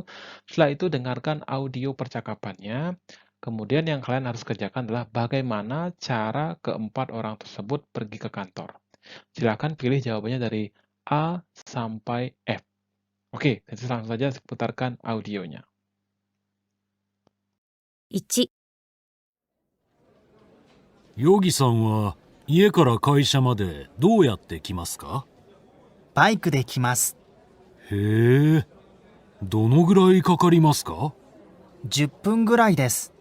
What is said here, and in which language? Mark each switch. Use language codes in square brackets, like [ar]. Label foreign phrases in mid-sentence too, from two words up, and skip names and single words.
[id] Setelah itu, dengarkan audio percakapannya. Kemudian, yang kalian harus kerjakan adalah bagaimana cara keempat orang tersebut pergi ke kantor. Silakan pilih jawabannya dari A sampai F. Oke, langsung saja putarkan audionya. [ja] 1、ヨギさんは家から会社までどうやって来ますか？バイクで来ます。へえ、どのぐらいかかりますか 10分ぐらいです。